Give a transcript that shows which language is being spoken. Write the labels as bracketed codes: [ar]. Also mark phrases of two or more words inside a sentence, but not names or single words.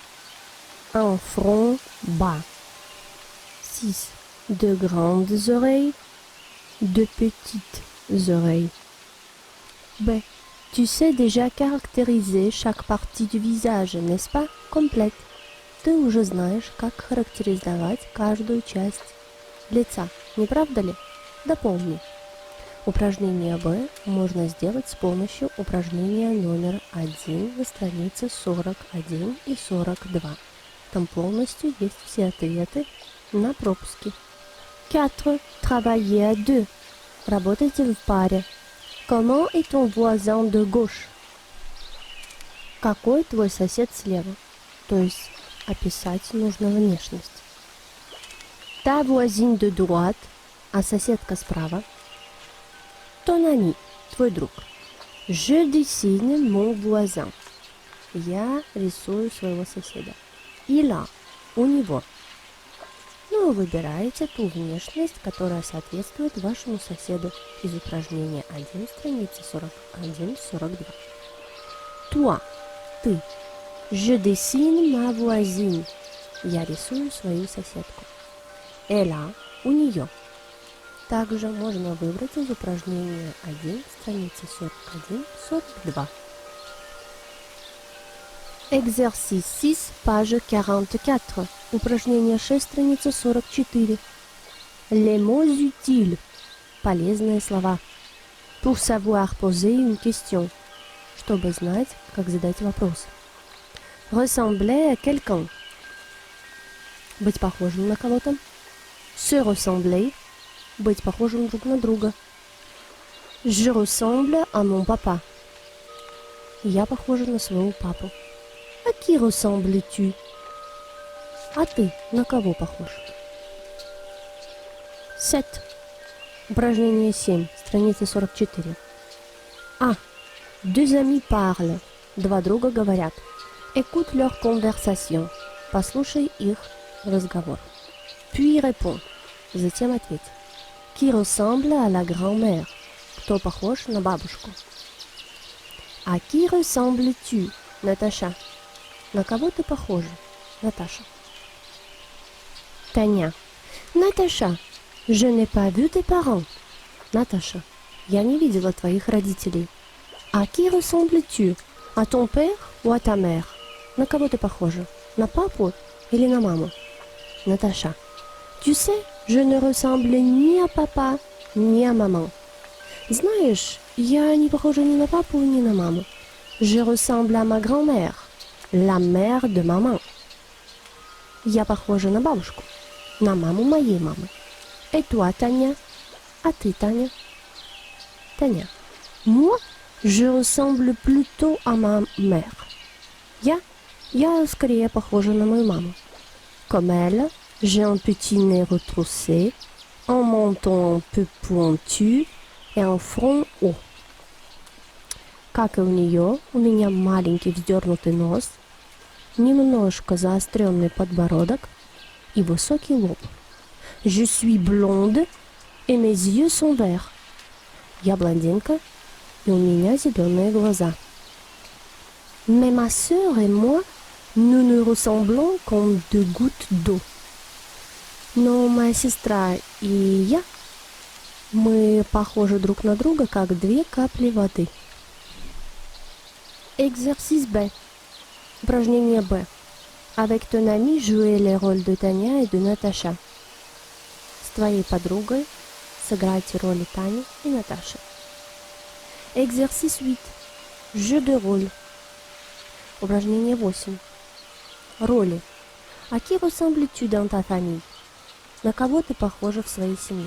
[fr] Un front bas. 6. De grandes oreilles. De petites oreilles. B. Tu sais déjà caractériser chaque partie du visage, n'est-ce pas? Complète. [ru] Ты уже знаешь, как характеризовать каждую часть лица, не правда ли? Дополни. Упражнение Б можно сделать с помощью упражнения номер 1 на странице 41 и 42. Там полностью есть все ответы на пропуски. [fr] 4. Travailler à deux. [ru] Работайте в паре. [fr] Comment est ton voisin de gauche? [ru] Какой твой сосед слева? То есть описать нужно внешность. [fr] Ta voisine de droite, [ru] а соседка справа. [fr] Ton ami, [ru] твой друг. [fr] Je dessine mon voisin. [ru] Я рисую своего соседа. [fr] Il a, [ru] у него. Ну, выбираете ту внешность, которая соответствует вашему соседу из упражнения 1, страницы 41-42. [fr] Toi, ты. Je dessine ma voisine. [ru] Я рисую свою соседку. [fr] Elle a, [ru] у нее. Также можно выбрать из упражнения 1, страницы 41-42. [fr] Exercice 6, page 44. [ru] Упражнение 6, страница 44. [fr] Les mots utiles. [ru] Полезные слова. [fr] Pour savoir poser une question. [ru] Чтобы знать, как задать вопрос. [fr] Ressembler à quelqu'un. [ru] Быть похожим на кого-то. [fr] Se ressembler. [ru] Быть похожим друг на друга. [fr] Je ressemble à mon papa. [ru] Я похожа на своего папу. [fr] À qui ressembles-tu? [ru] А ты на кого похож? 7. Упражнение 7, страница 44. А. [fr] Deux amis parlent. [ru] Два друга говорят. [fr] Écoute leur conversation. [ru] Послушай их разговор. [fr] Puis réponds. [ru] Затем ответь. [fr] Qui ressemble à la grand-mère? [ru] Кто похож на бабушку? [fr] À qui ressembles-tu, [ru] Наташа? На кого ты похожа, Наташа? Таня. Наташа, [fr] je n'ai pas vu tes parents. [ru] Наташа, я не видела твоих родителей. [fr] À qui ressembles-tu? À ton père ou à ta mère? [ru] На кого ты похожа? На папу или на маму? Наташа. [fr] Tu sais, je ne ressemble ni à papa, ni à maman. [ru] Знаешь, я не похожа ни на папу, ни на маму. [fr] Je ressemble à ma grand-mère, la mère de maman. [ru] Я похожа на бабушку, на маму моей мамы. [fr] Et toi, [ru] Таня? А ты, Таня? Таня. [fr] Moi, je ressemble plutôt à ma mère. [ru] Я скорее похожа на мою маму. [fr] Comme elle, j'ai un petit nez retroussé, un menton un peu pointu et un front haut. [ru] Как и у нее, у меня маленький вздернутый нос, немножко заостренный подбородок и высокий лоб. [fr] Je suis blonde et mes yeux sont verts. [ru] Я блондинка, и у меня зеленые глаза. [fr] Mais ma sœur et moi, nous nous ressemblons comme deux gouttes d'eau. [ru] Но моя сестра и я, мы похожи друг на друга, как две капли воды. [fr] Exercice B. Упражнение Б. Avec ton ami, jouez les rôles de Tania et de Natacha. [ru] С твоей подругой сыграйте роли Тани и Наташи. [fr] Exercice 8. Jeu de rôle. [ru] Упражнение 8. Роли. [fr] À qui ressembles-tu dans ta famille? [ru] На кого ты похожа в своей семье?